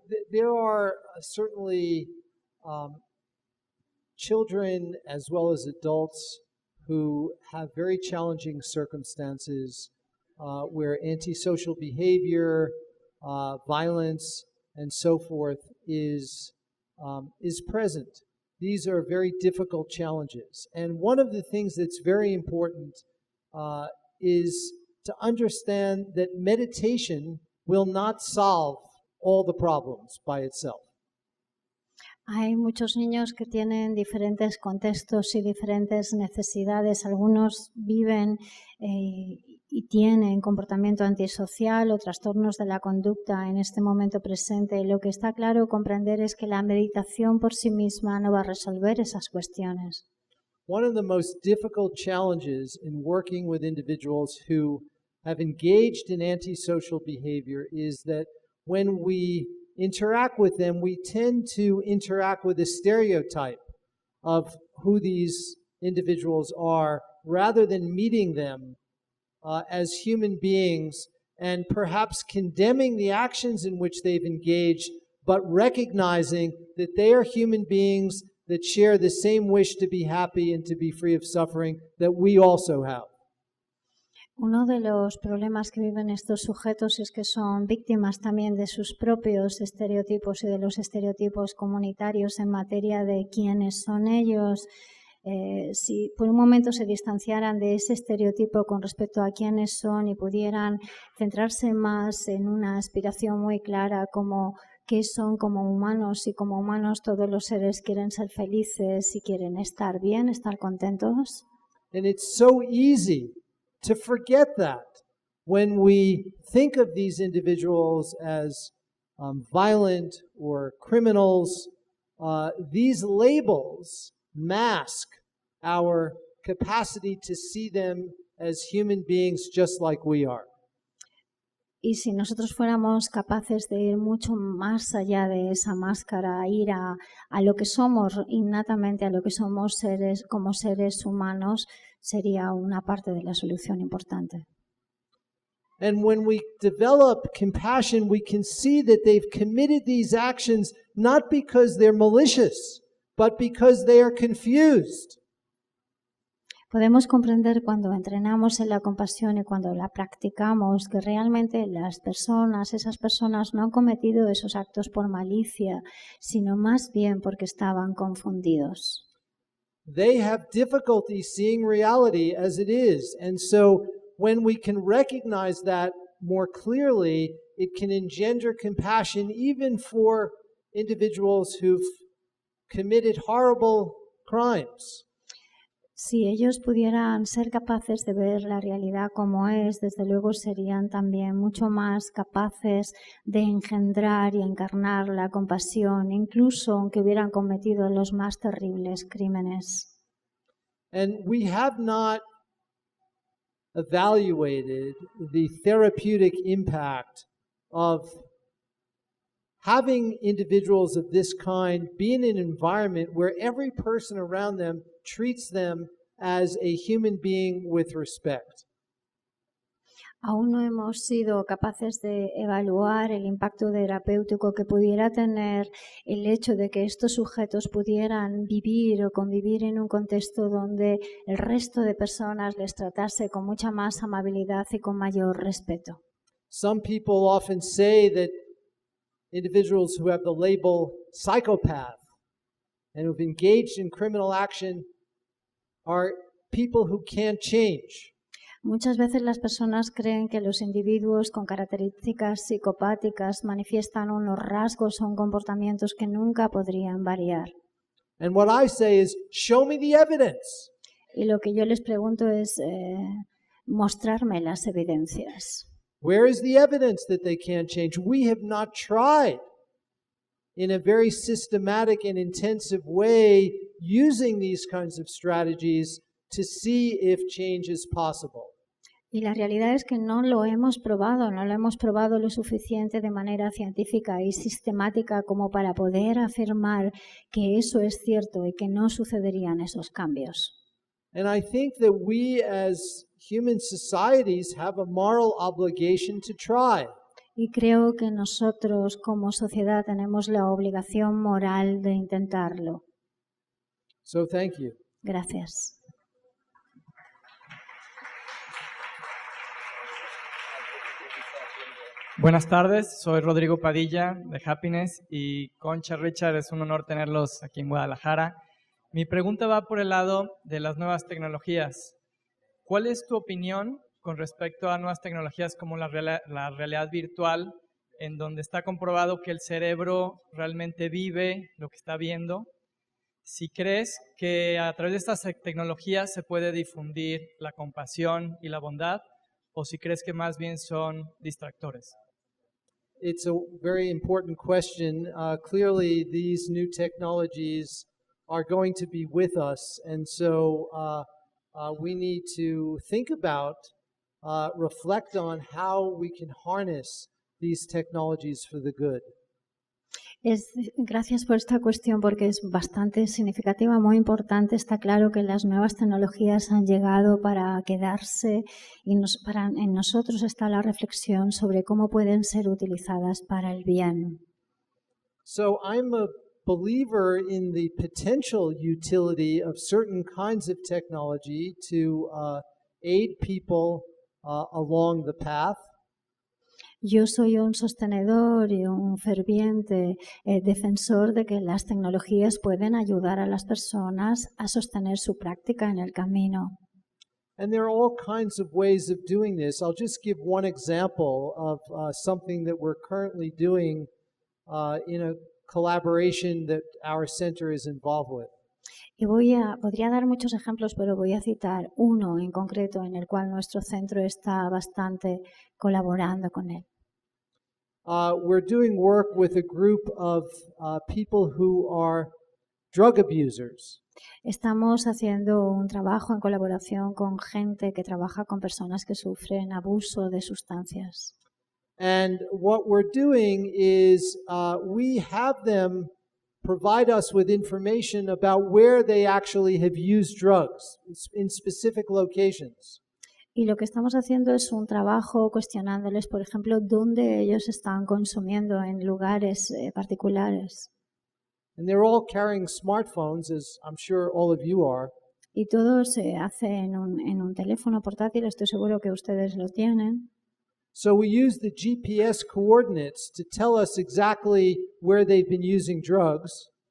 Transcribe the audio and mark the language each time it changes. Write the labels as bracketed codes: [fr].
[en] There are certainly children as well as adults who have very challenging circumstances where antisocial behavior, violence, and so forth is present. These are very difficult challenges. And one of the things that's very important is to understand that meditation will not solve all the problems by itself. [es] Hay muchos niños que tienen diferentes contextos y diferentes necesidades. Algunos viven y tienen comportamiento antisocial o trastornos de la conducta en este momento presente. Lo que está claro comprender es que la meditación por sí misma no va a resolver esas cuestiones. [en] One of the most difficult challenges in working with individuals who have engaged in antisocial behavior is that when we interact with them, we tend to interact with a stereotype of who these individuals are rather than meeting them as human beings and perhaps condemning the actions in which they've engaged, but recognizing that they are human beings that share the same wish to be happy and to be free of suffering that we also have. [es] Uno de los problemas que viven estos sujetos es que son víctimas también de sus propios estereotipos y de los estereotipos comunitarios en materia de quiénes son ellos. Si por un momento se distanciaran de ese estereotipo con respecto a quiénes son y pudieran centrarse más en una aspiración muy clara como qué son como humanos, y como humanos todos los seres quieren ser felices y quieren estar bien, estar contentos. [en] And it's so easy to forget that when we think of these individuals as violent or criminals. These labels mask our capacity to see them as human beings just like we are. [es] Y si nosotros fuéramos capaces de ir mucho más allá de esa máscara, ir a lo que somos innatamente, a lo que somos seres como seres humanos, sería una parte de la solución importante. [en] And when we develop compassion, we can see that they've committed these actions not because they're malicious, but because they are confused. [es] Podemos comprender cuando entrenamos en la compasión y cuando la practicamos que realmente esas personas no han cometido esos actos por malicia, sino más bien porque estaban confundidos. [en] They have difficulty seeing reality as it is, and so when we can recognize that more clearly, it can engender compassion even for individuals who've committed horrible crimes. [es] Si ellos pudieran ser capaces de ver la realidad como es, desde luego serían también mucho más capaces de engendrar y encarnar la compasión, incluso aunque hubieran cometido los más terribles crímenes. [en] And we have not evaluated the therapeutic impact of having individuals of this kind be in an environment where every person around them treats them as a human being with respect. [es] Aún no hemos sido capaces de evaluar el impacto terapéutico que pudiera tener el hecho de que estos sujetos pudieran vivir o convivir en un contexto donde el resto de personas les tratase con mucha más amabilidad y con mayor respeto. [en] Some people often say that individuals who have the label psychopath and who've engaged in criminal action are people who can't change. [es] Muchas veces las personas creen que los individuos con características psicopáticas manifiestan unos rasgos o comportamientos que nunca podrían variar. [en] And what I say is, show me the evidence. [es] Y lo que yo les pregunto es mostrarme las evidencias. [en] Where is the evidence that they can't change? We have not tried in a very systematic and intensive way using these kinds of strategies to see if change is possible. [es] Y la realidad es que no lo hemos probado lo suficiente de manera científica y sistemática como para poder afirmar que eso es cierto y que no sucederían esos cambios. [en] And I think that we as human societies have a moral obligation to try. [es] Y creo que nosotros como sociedad tenemos la obligación moral de intentarlo. [en] So thank you. [es] Gracias. Buenas tardes, soy Rodrigo Padilla de Happiness y Concha, Richard, es un honor tenerlos aquí en Guadalajara. Mi pregunta va por el lado de las nuevas tecnologías. ¿Cuál es tu opinión con respecto a nuevas tecnologías como la realidad virtual, en donde está comprobado que el cerebro realmente vive lo que está viendo? Si crees que a través de estas tecnologías se puede difundir la compasión y la bondad, o si crees que más bien son distractores. [en] It's a very important question. Clearly, these new technologies are going to be with us, and so we need to think about, reflect on how we can harness these technologies for the good. [es] Gracias por esta cuestión porque es bastante significativa, muy importante. Está claro que las nuevas tecnologías han llegado para quedarse y en nosotros está la reflexión sobre cómo pueden ser utilizadas para el bien. [en] So I'm a believer in the potential utility of certain kinds of technology to aid people along the path. [es] Yo soy un sostenedor y un ferviente defensor de que las tecnologías pueden ayudar a las personas a sostener su práctica en el camino. [en] And there are all kinds of ways of doing this. I'll just give one example of something that we're currently doing in a collaboration that our center is involved with. [es] Y podría dar muchos ejemplos, pero voy a citar uno en concreto en el cual nuestro centro está bastante colaborando con él. [en] We're doing work with a group of people who are drug abusers. [es] Estamos haciendo un trabajo en colaboración con gente que trabaja con personas que sufren abuso de sustancias. [en] And what we're doing is we have them provide us with information about where they actually have used drugs in specific locations. [es] Y lo que estamos haciendo es un trabajo cuestionándoles, por ejemplo, dónde ellos están consumiendo en lugares particulares. [en] And they're all carrying smartphones, as I'm sure all of you are. [es] Y todo se hace en un teléfono portátil, estoy seguro que ustedes lo tienen. [en] So we use the GPS coordinates to tell us exactly where they've been using drugs.